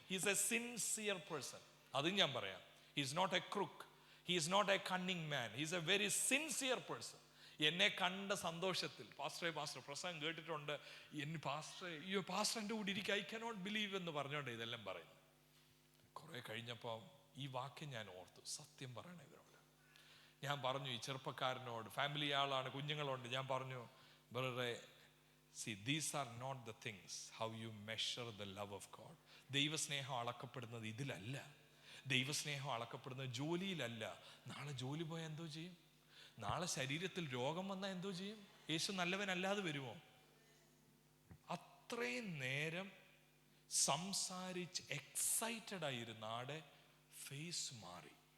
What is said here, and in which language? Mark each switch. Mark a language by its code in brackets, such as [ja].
[en] He is a sincere person. [ml] അതും ഞാൻ പറയാം. [en] He is not a crook, he is not a cunning man, he is a very sincere person. [ml] എന്നെ കണ്ട സന്തോഷത്തിൽ pastor പ്രസംഗം കേട്ടിട്ടുണ്ട്, പാസ്റ്റർ എൻ്റെ കൂടെ ഇരിക്കുക, [en] I cannot believe [ml] എന്ന് പറഞ്ഞോണ്ട് ഇതെല്ലാം പറയുന്നു. കുറെ കഴിഞ്ഞപ്പോൾ ഈ വാക്യം ഞാൻ ഓർത്തു, സത്യം പറയണേ ഇവരോട്. ഞാൻ പറഞ്ഞു ഈ ചെറുപ്പക്കാരനോട്, ഫാമിലി ആളാണ്, കുഞ്ഞുങ്ങളുണ്ട്, ഞാൻ പറഞ്ഞു ബ്രദറെ, [en] see these are not the things how you measure the love of God. [ml] ദൈവസ്നേഹം അളക്കപ്പെടുന്നത് ഇതിലല്ല, ദൈവസ്നേഹം അളക്കപ്പെടുന്നത് ജോലിയിലല്ല. നാളെ ജോലി പോയാൽ എന്തോ ചെയ്യും? നാളെ ശരീരത്തിൽ രോഗം വന്നാൽ എന്തോ ചെയ്യും? യേശു നല്ലവനല്ലാതെ വരുമോ? അത്രയും നേരം സംസാരിച്ച് എക്സൈറ്റഡ് ആയിരുന്ന ആടെ ഫേസ് മാറി.